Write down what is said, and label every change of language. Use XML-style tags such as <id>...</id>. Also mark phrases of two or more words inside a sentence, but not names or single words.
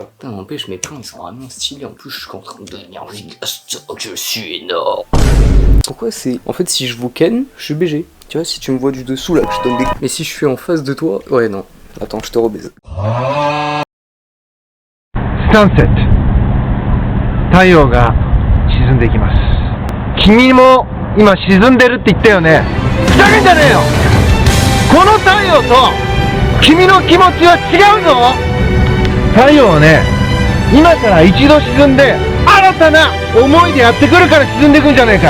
<fr>Putain n'empêche mes plans ils sont vraiment stylés, en plus je suis en train de devenir gigastock, je suis énorme. Pourquoi c'est... En fait si je vous ken, je suis BG. Tu vois si tu me vois du dessous là, je donne des... Mais si je suis en face de toi, ouais non. Attends, je te rebaise. Sunset.</fr> <ja>太陽が沈んでいきます。君も今沈んでるって言ったよね。ふざけんじゃねえよ。この太陽と君の気持ちは違うぞ。太陽はね、今から一度沈んで新たな思いでやってくるから沈んでいくんじゃねえか。</ja>